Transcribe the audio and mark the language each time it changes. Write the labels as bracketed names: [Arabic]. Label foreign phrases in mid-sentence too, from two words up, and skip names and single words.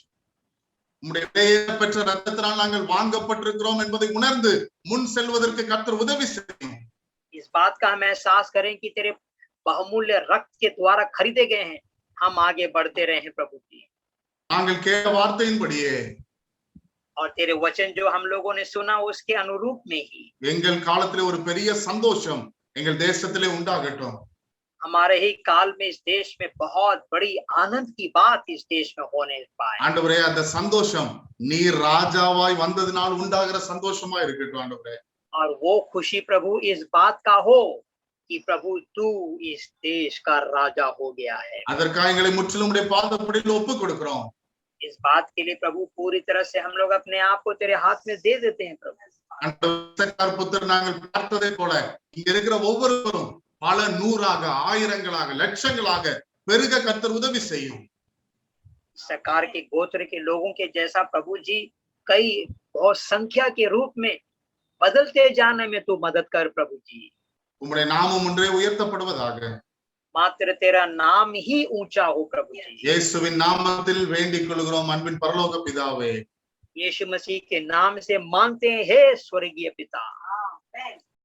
[Tamil] உம்முடைய விலையேற பெற்ற ரத்தத்தினால் நாங்கள் வாங்கப்பட்டிருக்கிறோம் என்பதை உணர்ந்து முன் செல்வதற்கு கர்த்தர் உதவி செய்யும். [Hindi] इस बात का हम एहसास करें कि तेरे बहुमूल्य रक्त के द्वारा खरीदे गए हैं, हम आगे बढ़ते रहे हैं प्रभु जी। [Tamil] நாங்கள் கேட்ட வார்த்தையின்படியே [Hindi] और तेरे वचन जो हम लोगों ने सुना, उसके अनुरूप में ही [Tamil] எங்கள் காலத்திலே ஒரு பெரிய சந்தோஷம் எங்கள் தேசத்திலே உண்டாகட்டும். [Hindi] हमारे ही काल में इस देश में बहुत बड़ी आनंद की बात इस देश में होने पाए। [Tamil] ஆண்டவரே, அந்த சந்தோஷம் நீர் ராஜாவாய் வந்ததினால் உண்டாகிற சந்தோஷமா இருக்கட்டும். ஆண்டவரே, [Hindi] और वो खुशी प्रभु इस बात का हो कि प्रभु तू इस देश का राजा हो गया है। [Tamil] அதற்காக எங்களை முற்றிலும் உம்முடைய பாதப்படியில் ஒப்புக் கொடுக்கிறோம். [Hindi] इस बात के लिए प्रभु पूरी तरह से हम लोग अपने आप को तेरे हाथ में दे देते हैं प्रभु। [Tamil] இசக்கார் புத்தர் நாங்கள் பார்த்ததை போல இங்க இருக்கிற ஒவ்வொருவரும் பல நூறாக, ஆயிரங்களாக, லட்சங்களாக பெருக கர்த்தர் உதவி செய்யும். [Hindi] इस्साकार के गोत्र के लोगों के जैसा प्रभु जी कई बहुत संख्या के रूप में बदलते जाने में तू मदद कर प्रभु जी। [Tamil] உம்முடைய நாமம் ஒன்றே உயர்த்தப்படுவதாக. [Hindi] मात्र तेरा नाम ही ऊंचा हो प्रभु जी। [Tamil] இயேசுவின் நாமத்தில் வேண்டிக் கொள்கிறோம் அன்பின் பரலோக பிதாவே. [Hindi] यीशु मसीह के नाम से मांगते हैं, हे स्वर्गीय पिता।